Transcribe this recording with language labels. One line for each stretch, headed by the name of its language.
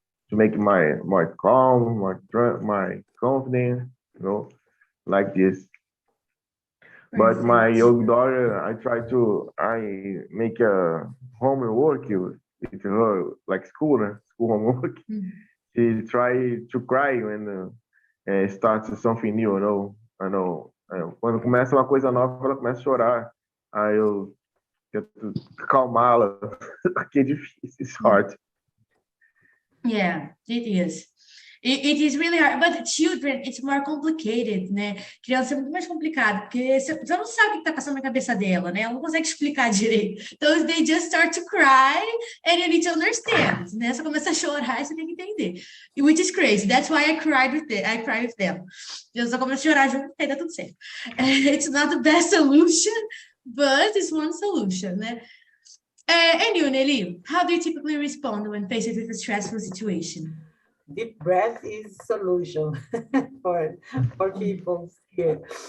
English: to make my more calm, my confident, like this. But my young daughter, I make a homework with her, like school homework. She try to cry when starts something new, I know.
Portuguese: Quando começa uma coisa nova, ela começa a chorar. Aí eu tento calmá-la, que é difícil,
English: it's hard. Yeah, it is. It is really hard, but children, it's more complicated, né?
Portuguese: Criança é muito mais complicado, porque você não sabe o que está passando na cabeça dela, né? Ela não consegue explicar direito.
English: Então, they just start to cry and you need to understand, né?
Portuguese: Você começa a chorar e você tem que entender.
English: Which is crazy. That's why I cry with them.
Portuguese: Eu só começo a chorar junto e dá tudo certo.
English: It's not the best solution, but it's one solution, né? And you, Nelly, how do you typically respond when faced with a stressful situation? Deep breath is solution for people here.